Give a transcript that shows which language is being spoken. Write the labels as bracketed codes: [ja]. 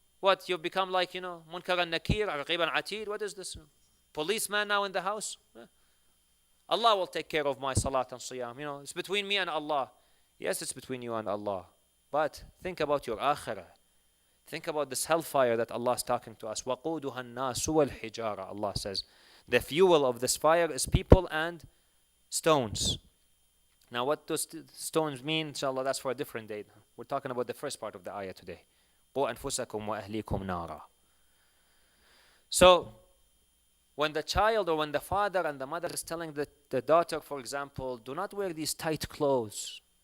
[en] What, you've become like, Munkar and Nakir, Aqib and Atid? What is this? Policeman now in the house? Allah will take care of my salat and siyam. It's between me and Allah. Yes, it's between you and Allah. But think about your akhirah. Think about this hellfire that Allah is talking to us. [ar] وَقُودُهَا النَّاسُ وَالْحِجَارَةُ [en] Allah says. The fuel of this fire is people and stones. Now what those stones mean, inshallah, that's for a different day. We're talking about the first part of the ayah today. [ar] قُوا أَنفُسَكُمْ وَأَهْلِيكُمْ نَارًا. [en] So, when the child or when the father and the mother is telling the daughter, for example, do not wear these tight clothes.